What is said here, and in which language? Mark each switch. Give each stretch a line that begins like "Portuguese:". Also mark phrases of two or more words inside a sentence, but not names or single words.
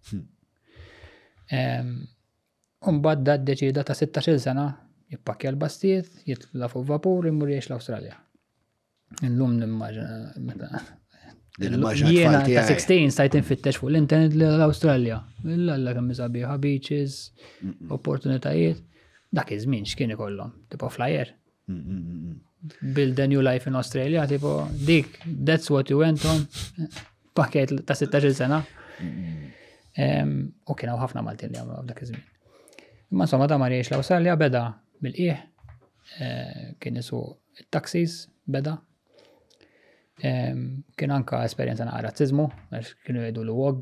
Maltese: Mbagħad da ddeċida ta' 16-il sena jippakkja l-bastijiet, jitla fuq vapur imur jgħix l-Awstralja. Illum nimmaġina jiena ta' 16 stajt infittex fuq l-internet l-Awstralja. Alla kemm sabiħa beaches, opportunitajiet. Dak iż-żmien x'kien ikollhom, tipo flyer.
English: Build a new life in Australia,
Maltese: tipo dik,
English: that's what you went on.
Maltese: Pakket ta' 16 sena. U kienu ħafna Maltin li għamlu dak iż-żmien. Imma insomma da mar jgħix l-Awstralja beda bil-qiegħ, kien isu it-taxis beda. Kien anka esperjenza naqra razzizmu, għax kienu jgħidu l-wog.